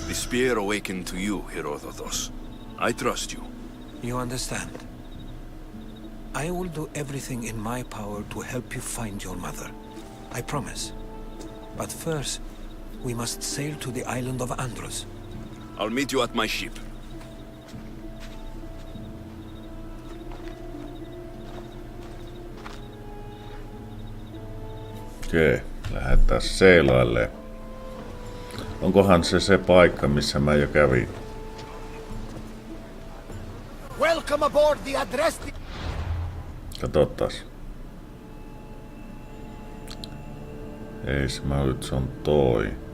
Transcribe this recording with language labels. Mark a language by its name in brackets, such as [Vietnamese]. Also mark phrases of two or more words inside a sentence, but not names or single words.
[English] The spear awakened to you, Herodotus. I trust you. You understand? I will do everything in my power to help you find your mother. I promise. But first, we must sail to the island of Andros. I'll meet you at my ship. [Finnish] Okei, lähdetään seilailemaan. Onkohan se paikka, missä mä jo kävin? [English] Welcome aboard the address. [Finnish] Katsotaan. Ei se mä nyt, se on toi.